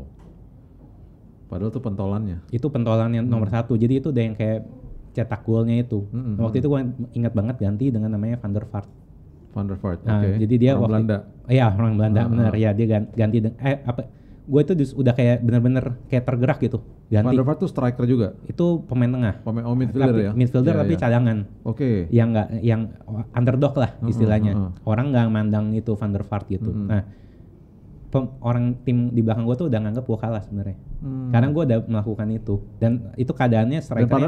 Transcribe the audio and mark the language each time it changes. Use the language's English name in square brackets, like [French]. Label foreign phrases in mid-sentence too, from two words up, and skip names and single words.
[Indonesian] Padahal itu pentolannya. Itu pentolannya nomor 1. Jadi itu udah yang kayak cetak golnya itu. Waktu itu gue ingat banget ganti dengan namanya Van der Vaart. Van der Vaart. Nah, jadi dia orang Belanda. Iya, orang Belanda benar ya, dia ganti gue itu udah kayak bener-bener kayak tergerak gitu. Ganti. Van der Vaart tuh striker juga. Itu pemain tengah. Midfielder ya. Midfielder tapi cadangan. Oke. Yang underdog lah istilahnya. Orang nggak mandang itu Van der Vaart gitu. Nah, orang tim di belakang gue tuh udah nganggap gue kalah sebenarnya. Karena gue udah melakukan itu dan itu keadaannya strikernya